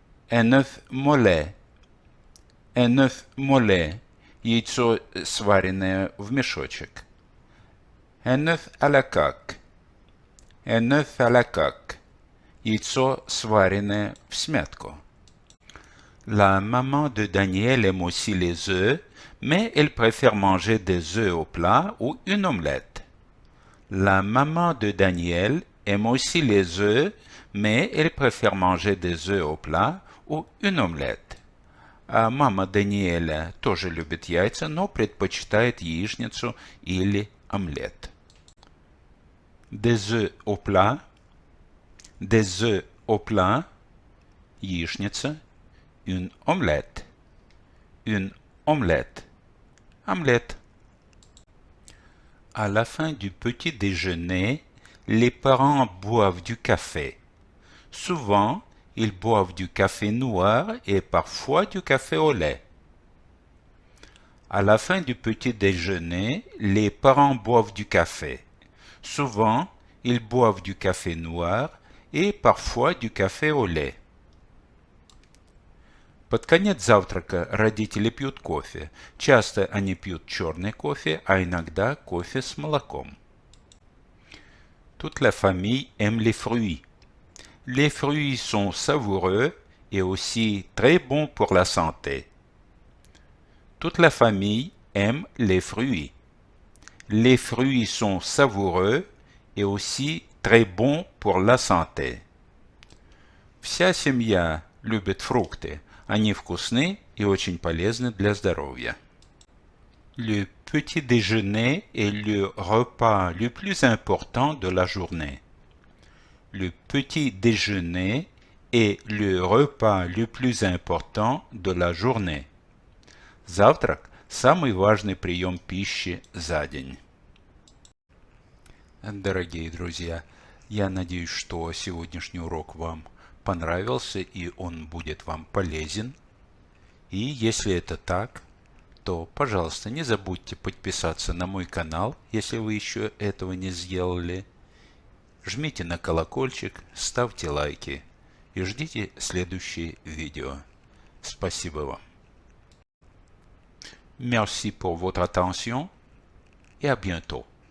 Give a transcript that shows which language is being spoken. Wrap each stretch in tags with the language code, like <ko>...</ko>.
<fr>Un œuf mollet. Un œuf mollet.</fr> <ru>Яйцо, сваренное в мешочек.</ru> <fr>Un œuf à la coque. Un œuf à la coque.</fr> <ru>Яйцо, сваренное всмятку.</ru> <fr>La maman de Daniel aime aussi les œufs, mais elle préfère manger des œufs au plat ou une omelette. La maman de Daniel aime aussi les œufs, mais elle préfère manger des œufs au plat ou une omelette.</fr> <ru>А мама Даниэля тоже любит яйца, но предпочитает яичницу или омлет.</ru> <fr>Des œufs au plat. Des œufs au plat.</fr> <ru>Яичница.</ru> <fr>Une omelette. Une omelette. Omelette. À la fin du petit déjeuner, les parents boivent du café. Souvent, ils boivent du café noir et parfois du café au lait. À la fin du petit déjeuner, les parents boivent du café. Souvent, ils boivent du café noir et parfois du café au lait.</fr> <ru>Под конец завтрака родители пьют кофе. Часто они пьют черный кофе, а иногда кофе с молоком.</ru> <fr>Toute la famille aime les fruits. Les fruits sont savoureux et aussi très bons pour la santé. Toute la famille aime les fruits. Les fruits sont savoureux et aussi très bons pour la santé.</fr> <ru>Вся семья любит фрукты. Они вкусны и очень полезны для здоровья.</ru> <fr>Le petit déjeuner est le repas le plus important de la journée. Le petit déjeuner est le repas le plus important de la journée.</fr> <ru>Завтрак – самый важный прием пищи за день. Дорогие друзья, я надеюсь, что сегодняшний урок вам понравился и он будет вам полезен. И если это так, то, пожалуйста, не забудьте подписаться на мой канал, если вы еще этого не сделали. Жмите на колокольчик, ставьте лайки и ждите следующие видео. Спасибо вам.</ru> <fr>Merci pour votre attention et à bientôt.</fr>